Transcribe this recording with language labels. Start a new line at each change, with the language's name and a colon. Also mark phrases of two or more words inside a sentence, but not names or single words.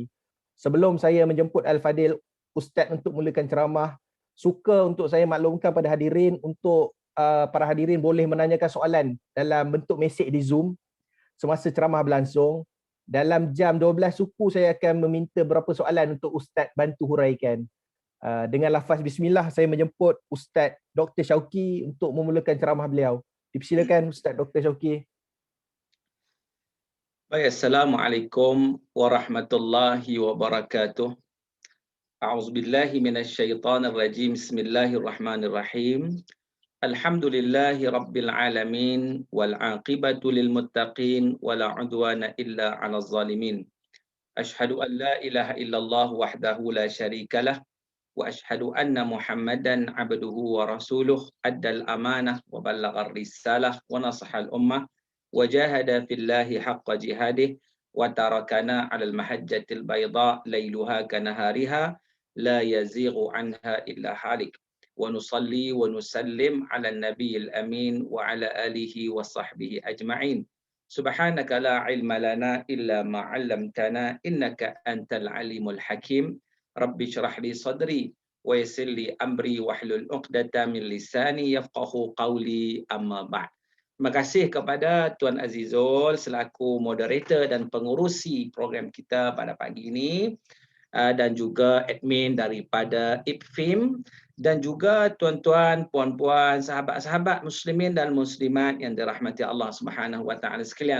Malay: Sebelum saya menjemput Al-Fadil Ustaz untuk mulakan ceramah, suka untuk saya maklumkan pada hadirin untuk para hadirin boleh menanyakan soalan dalam bentuk mesej di Zoom semasa ceramah berlangsung. Dalam jam 12 suku saya akan meminta beberapa soalan untuk Ustaz bantu huraikan. Dengan lafaz bismillah saya menjemput Ustaz Dr. Syauqi untuk memulakan ceramah beliau. Dipersilakan Ustaz Dr. Syauqi. Baik,
Arabic: السلام عليكم ورحمة الله وبركاته. أعوذ بالله من الشيطان الرجيم بسم الله الرحمن الرحيم. الحمد لله رب العالمين والعاقبة للمتقين ولا عدوان إلا على الظالمين. أشهد أن لا إله إلا الله وحده لا شريك له وأشهد أن محمدا عبده ورسوله أدى الأمانة وبلغ الرسالة ونصح الأمة وجاهد في الله حق جهاده وتركنا على المحجة البيضاء ليلها كنهارها لا يزيغ عنها إلا هالك. ونصلي ونسلم على النبي الأمين وعلى آله وصحبه أجمعين. سبحانك لا علم لنا إلا ما علمتنا إنك أنت العليم الحكيم. رب اشرح لي صدري ويسر لي أمري واحلل عقدة من لساني يفقهوا قولي أما بعد.
Malay: Terima kasih kepada Tuan Azizul selaku moderator dan pengurusi program kita pada pagi ini, dan juga admin daripada IPFIM, dan juga tuan-tuan, puan-puan, sahabat-sahabat muslimin dan muslimat yang dirahmati
Arabic: الله سبحانه وتعالى
Malay: sekalian.